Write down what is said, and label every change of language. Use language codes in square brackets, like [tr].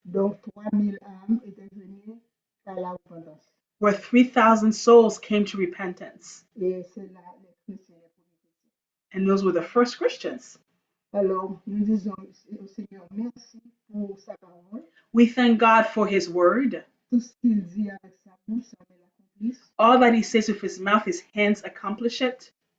[fr] Donc, 3000 âmes étaient venues à la repentance. [en] where 3,000 souls came to repentance. [fr] Et c'est là les chrétiens, les premiers chrétiens. [en] And those were the first Christians. [fr] Alors, nous disons au Seigneur merci pour sa parole. [en] We thank God for his word. [fr] Tout ce qu'il dit avec sa bouche, ça met l'accomplisse. [en] All that he says with his mouth, his hands accomplish it.